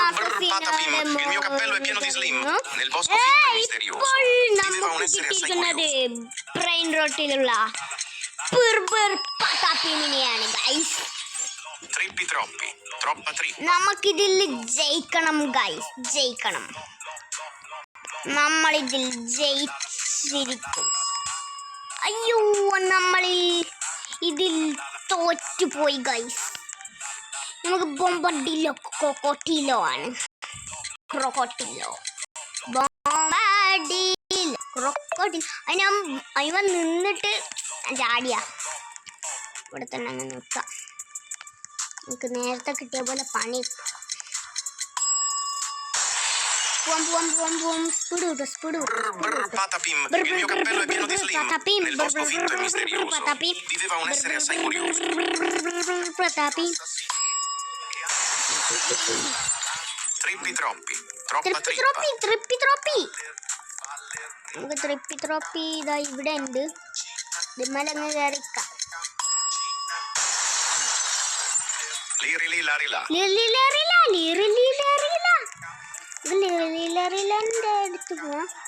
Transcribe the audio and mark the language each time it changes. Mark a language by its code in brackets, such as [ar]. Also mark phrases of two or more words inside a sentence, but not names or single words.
[it] Il mio cappello è pieno di slim. Nel bosco fitto e misterioso viveva un essere assai curioso. [en] brain rotilulla [ml] പട്ടാപ്പിമിനെയാണ് ഗൈസ്. [it] Trippi troppi, troppa trippa. [ml] നമുക്കിതിൽ ജയിക്കണം ഗൈസ്, ജയിക്കണം. നമ്മളിതിൽ ജയിച്ചിരിക്കും. അയ്യോ, നമ്മൾ ഇതിൽ തോറ്റുപോയി ഗൈസ്. നമുക്ക് ബോംബഡിലോ ക്രോക്കോട്ടിലോ ആണ്. ക്രോക്കോട്ടിലോ ബോംബഡിൽ ക്രോക്കോട്ടിൽ. അതിന നിന്നിട്ട് ചാടിയാ ഇവിടെ തന്നെ അങ്ങ് നിൽക്കാം. നമുക്ക് നേരത്തെ കിട്ടിയ പോലെ പണി. [it] Patapim, il mio cappello è pieno di slim. Nel bosco fitto e misterioso viveva un essere assai curioso. Trippi troppi, troppa trippa. [ml] നമുക്ക് ട്രിപ്പി ഇതാ ഇവിടെ ഉണ്ട്. ഇതിന്മേലങ്ങ് കയറിക്കാം. ലിറിലിന്റെ അടുത്ത് പോവാം.